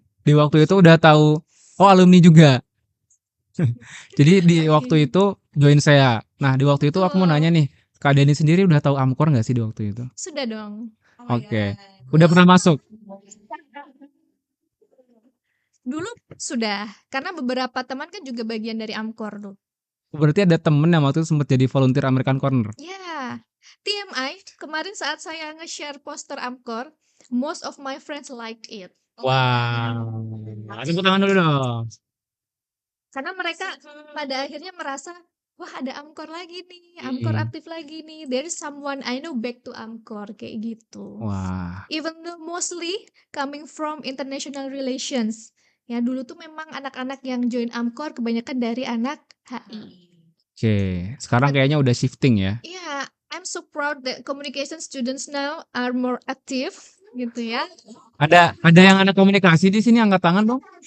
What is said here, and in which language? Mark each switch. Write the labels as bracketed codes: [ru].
[id] Di waktu itu udah tahu alumni juga. Jadi di waktu itu join saya. Nah, di waktu itu aku mau nanya nih, Kak Deni sendiri udah tahu Amkor nggak sih di waktu itu? Sudah dong. Oke. Udah pernah masuk? Dulu sudah, karena beberapa teman kan juga bagian dari Amkor tuh. Berarti ada temen yang waktu itu sempat jadi volunteer American Corner. Ya, TMI, kemarin saat saya nge-share poster Amkor, [en] most of my friends liked it. [id] Wow. Tepuk tangan dulu dong. Karena mereka pada akhirnya merasa, wah ada Amkor lagi nih, Amkor aktif lagi nih, [en] there is someone I know back to Amkor, [id] kayak gitu. Wah. [en] Even though mostly coming from international relations. [id] Ya dulu tuh memang anak-anak yang join Amkor kebanyakan dari anak HI. Oke, sekarang kayaknya udah shifting ya. [en] Yeah, I'm so proud that communication students now are more active [id] gitu ya. Ada yang anak komunikasi di sini, angkat tangan dong.